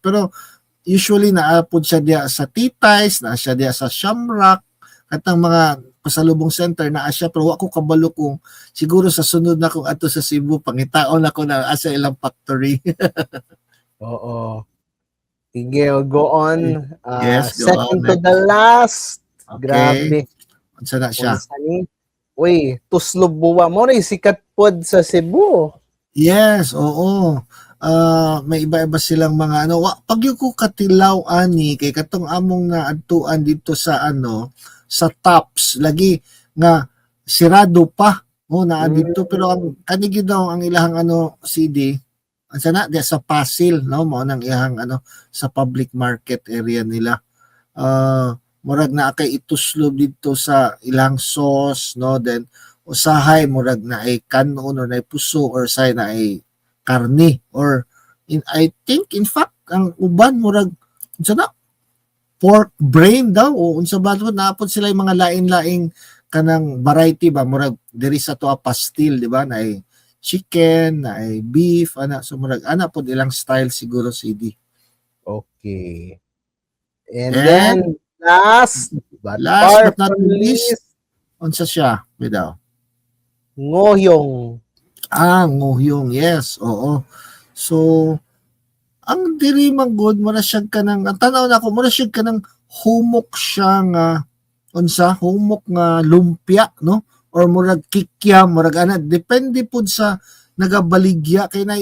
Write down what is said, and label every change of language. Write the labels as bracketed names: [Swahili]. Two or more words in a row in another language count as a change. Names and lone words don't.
[Cebuano] Pero usually naapod siya diya sa Titay's, na siya diya sa Shamrock, katang mga pasalubong center na siya, pero wa ko kabalo kung siguro sa sunod na kung ato sa Cebu pangitaon ako na asa ilang factory. Oo. Sige, [English] go on. Yes, go Second on, to the last. Okay. [Cebuano] Grabe. Unsa na siya? Unsa ni? Uy, Tuslob Buwa mo rin sikat pod sa Cebu. Yes, oo. May iba-iba silang mga pag yung ko katilaw ani kay katong among na adtuan dito sa sa Tops lagi nga sirado pa naa dito pero ang kanigi daw ang ilahang CD ansa na di sa Pasil mao nang ihang sa [English] public market area [Cebuano] nila. Murag na kay ituslob dito sa ilang sauce then usahay murag na ay kanon or na puso or say na ay karne or [English] I think in fact [Cebuano] ang uban murag unsa na [English] pork brain [Cebuano] daw o unsa ba naapod sila yung mga lain-laing kanang variety ba murag diri sa to pastil di ba na ay chicken na ay beef so murag pod ilang style siguro CD. [English] Okay. And then last but not least [Cebuano] unsa siya daw? Ngoyong. Ngoyong, yes, oo. So, ang diri man good mo na siya kanang ang tanaw na ko mo na siya kanang humok siya nga humok nga lumpia no or murag kikya murag depende pud sa nagabaligya kay nay